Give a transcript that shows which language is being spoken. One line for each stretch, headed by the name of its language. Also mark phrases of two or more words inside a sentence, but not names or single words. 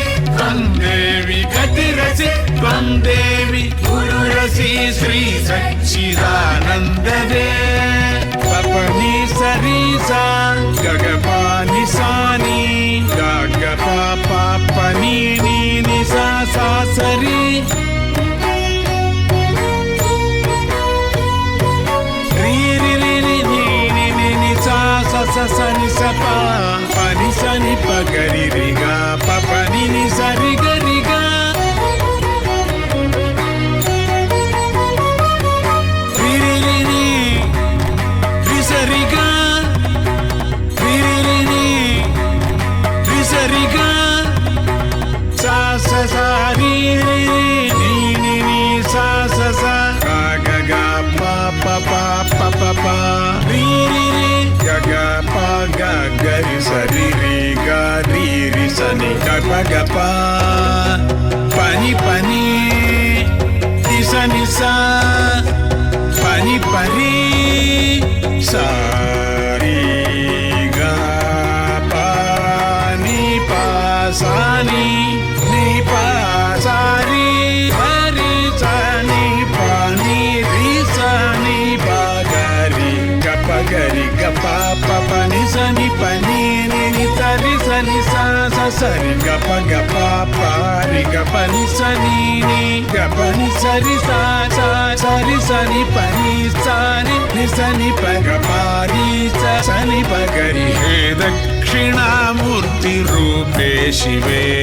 Sanskrit: त्वं देवि गतिरसि त्वं देवि गुरुरसि श्री सच्चिदानन्ददे पपनि सरिसा गगपानि सानि गगपा पापनि नी सा सा सरि sa ni sa pa pa ni sa ni pa ga ri ri ga pa pa ni sa ri ga ri ga ri ri ri ri sa ri ga ri ri ri ri sa ri ga sa sa ri ri ni sa sa ga ga pa pa pa pa pa pa ri ri ga pa ga ga ri sa ri ri ga ri ri sa ni ga pa pani pani ni sa pani pani sa ri ga pa ni pa sa ni pa sa ri sa ni pa ni ri sa ni pa ga ri ga pa ga ri ga pa pa ni sa ni pa ni sa ri sa ni sa sa ri ga pa pa ri ga pa ni sa ni ga pa ni sa ri sa ri sa ni pa ni sa ni pa ga pa ri sa ni pa ga ri हे दक्षिणामूर्ति रूपे शिवे